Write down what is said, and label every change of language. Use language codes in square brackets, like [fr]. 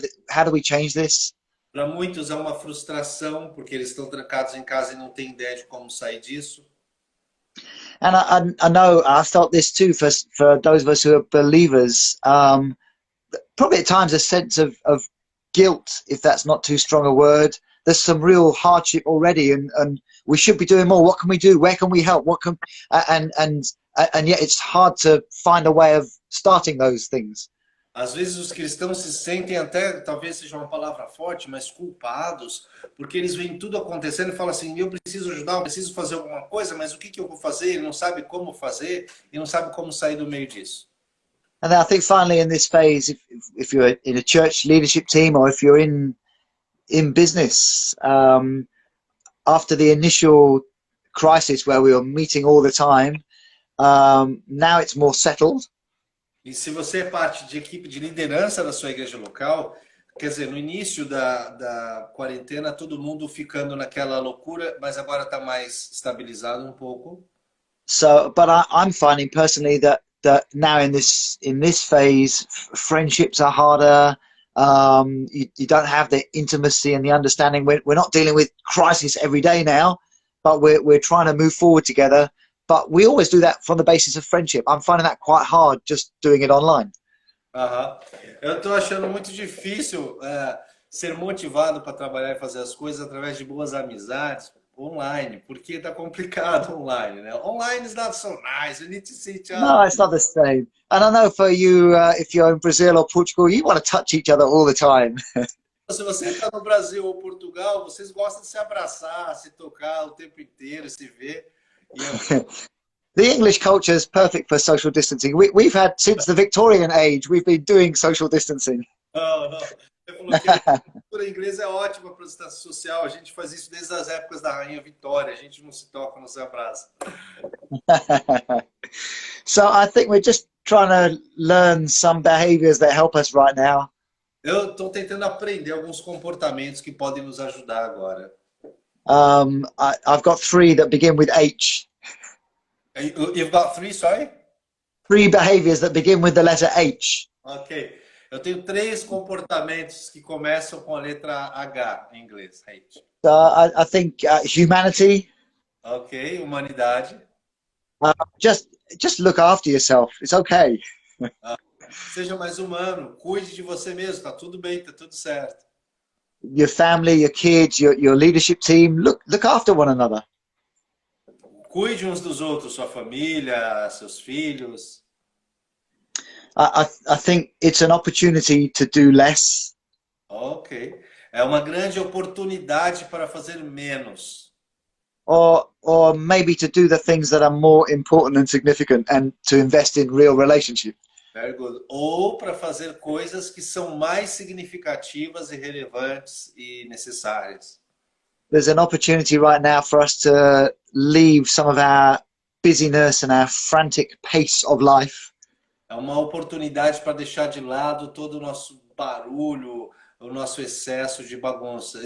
[en] How do we change this? [pt] Para muitos é uma frustração porque eles estão trancados em casa e não têm ideia de como sair disso. [en] And I know I felt this too for those of us who are believers. Probably at times a sense of guilt, if that's not too strong a word, there's some real hardship already, and we should be doing more. What can we do? Where can we help? What can and yet it's hard to find a way of starting those things. [pt] Às vezes os cristãos se sentem até, talvez seja uma palavra forte, mas culpados, porque eles veem tudo acontecendo e falam assim, eu preciso ajudar, eu preciso fazer alguma coisa, mas o que eu vou fazer? Ele não sabe como fazer e não sabe como sair do meio disso. [en] And I think finally in this phase, if you're in a church leadership team or if you're in business, after the initial crisis where we were meeting all the time, now it's more settled. [pt] E se você é parte de equipe de liderança da sua igreja local, quer dizer, no início da quarentena, todo mundo ficando naquela loucura, mas agora está mais estabilizado um pouco. [en] So, but I'm finding personally that now in this phase, friendships are harder. You don't have the intimacy and the understanding. We're not dealing with crisis every day now, but we're trying to move forward together. But we always do that from the basis of friendship. I'm finding that quite hard just doing it online. [pt] Eu estou achando muito difícil ser motivado para trabalhar e fazer as coisas através de boas amizades online, porque está complicado online, né? [en] Online is not so nice. You need to see each other. No, it's not the same. And I know for you, if you're in Brazil or Portugal, you want to touch each other all the time. [pt] Se você está no Brasil ou Portugal, vocês gostam de se abraçar, se tocar o tempo inteiro, se ver. [en] The English culture is perfect for social distancing. We've had, since the Victorian age, we've been doing social distancing. [pt] Não. Você falou que a cultura inglesa é ótima para a distância social. A gente faz isso desde as épocas da Rainha Vitória. A gente não se toca, não se abraça. [en] So I think we're just trying to learn some behaviors that help us right now. [pt] Eu estou tentando aprender alguns comportamentos que podem nos ajudar agora. [en] I've got 3 that begin with H. You've got 3, sorry? 3 behaviors that begin with the letter H. Ok. [pt] Eu tenho 3 comportamentos que começam com a letra H em inglês. [en] H. So I think humanity. [pt] Ok. Humanidade. [en] Just look after yourself. It's okay. [pt] Seja mais humano. Cuide de você mesmo. Tá tudo bem, tá tudo certo. [en] Your family, your kids, your leadership team, look after one another. [pt] Cuide uns dos outros, sua família, seus filhos. [en] I think it's an opportunity to do less. Ok. [pt] É uma grande oportunidade para fazer menos. [en] Or maybe to do the things that are more important and significant and to invest in real relationship. Very good. [pt] Ou para fazer coisas que são mais significativas e relevantes e necessárias. [en] There's an opportunity right now for us to leave some of our busyness and our frantic pace of life. [pt] É uma oportunidade para deixar de lado todo o nosso barulho, o nosso excesso de bagunça.